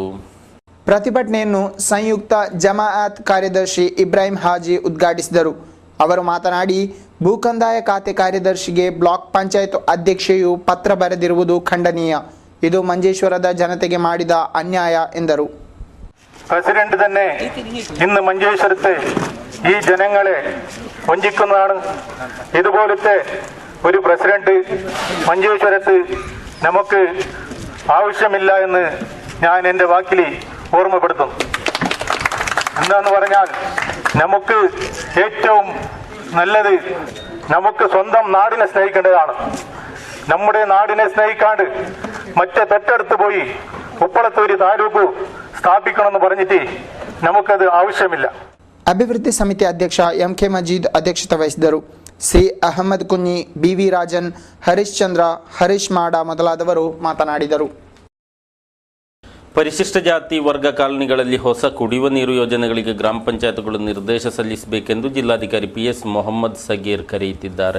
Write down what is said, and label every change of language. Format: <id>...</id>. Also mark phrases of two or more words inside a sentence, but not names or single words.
<kn>ಪ್ರತಿಭಟನೆಯನ್ನು ಸಂಯುಕ್ತ ಜಮಾಅತ್ ಕಾರ್ಯದರ್ಶಿ ಇಬ್ರಾಹಿಂ ಹಾಜಿ ಉದ್ಘಾಟಿಸಿದರು. ಅವರು ಮಾತನಾಡಿ, ಭೂಕಂದಾಯ ಖಾತೆ ಕಾರ್ಯದರ್ಶಿಗೆ ಬ್ಲಾಕ್ ಪಂಚಾಯತ್ ಅಧ್ಯಕ್ಷೆಯು ಪತ್ರ ಬರೆದಿರುವುದು ಖಂಡನೀಯ. ಇದು ಮಂಜೇಶ್ವರದ ಜನತೆಗೆ ಮಾಡಿದ ಅನ್ಯಾಯ ಎಂದರು.</kn> <ml>പ്രസിഡന്റ് തന്നെ ഇന്ന് മഞ്ചേശ്വരത്തെ ഈ ജനങ്ങളെ വഞ്ചിക്കുന്നതാണ്. ഇതുപോലത്തെ ഒരു പ്രസിഡന്റ് മഞ്ചേശ്വരത്ത് നമുക്ക് ആവശ്യമില്ല എന്ന് ഞാൻ എൻ്റെ വാക്കിൽ ഓർമ്മപ്പെടുത്തും. എന്താന്ന് പറഞ്ഞാൽ നമുക്ക് ഏറ്റവും നല്ലത് നമുക്ക് സ്വന്തം നാടിനെ സ്നേഹിക്കേണ്ടതാണ്. നമ്മുടെ നാടിനെ സ്നേഹിക്കാണ്ട് മറ്റേ തൊട്ടടുത്ത് പോയി ഉപ്പളത്തൂര് താലൂക്ക് സ്ഥാപിക്കണമെന്ന് പറഞ്ഞിട്ട് നമുക്കത് ആവശ്യമില്ല.</ml> <kn>ಅಭಿವೃದ್ಧಿ ಸಮಿತಿ ಅಧ್ಯಕ್ಷ ಎಂ.ಕೆ. ಮಜೀದ್ ಅಧ್ಯಕ್ಷತೆ ವಹಿಸಿದರು. ಸಿ ಅಹಮದ್ ಕುഞ്ഞി, ಬಿ.ವಿ. ರಾಜನ್, ಹರೀಶ್ ಚಂದ್ರ, ಹರೀಶ್ ಮಾಡ ಮೊದಲಾದವರು ಮಾತನಾಡಿದರು. ಪರಿಶಿಷ್ಟ ಜಾತಿ ವರ್ಗ ಕಾಲನಿಗಳಲ್ಲಿ ಹೊಸ ಕುಡಿಯುವ ನೀರು ಯೋಜನೆಗಳಿಗೆ ಗ್ರಾಮ ಪಂಚಾಯತ್ಗಳು ನಿರ್ದೇಶ ಸಲ್ಲಿಸಬೇಕೆಂದು ಜಿಲ್ಲಾಧಿಕಾರಿ ಪಿಎಸ್ ಮೊಹಮ್ಮದ್ ಸಗೀರ್ ಕರೆಯುತ್ತಿದ್ದಾರೆ.</kn>